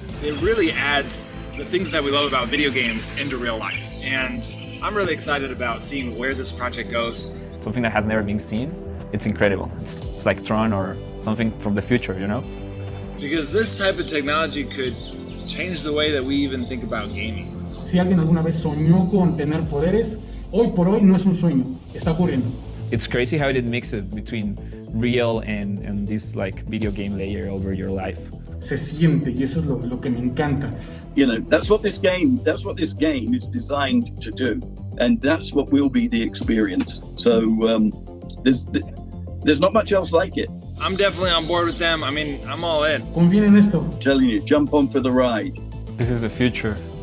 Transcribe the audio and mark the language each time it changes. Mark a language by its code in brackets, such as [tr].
[en] It really adds the things that we love about video games into real life. And I'm really excited about seeing where this project goes. Something that has never been seen, it's incredible. It's like Tron or something from the future, you know? Because this type of technology could change the way that we even think about gaming. [es] Si alguien alguna vez soñó con tener poderes, hoy por hoy no es un sueño, está ocurriendo. [en] It's crazy how it mixes between real and this like video game layer over your life. [es] Se siente y eso es lo que me encanta. [en] You know, that's what this game is designed to do, and that's what will be the experience. So there's not much else like it. I'm definitely on board with them. I mean, I'm all in. [es] Confíen en esto. [en] I'm telling you, jump on for the ride. This is the future.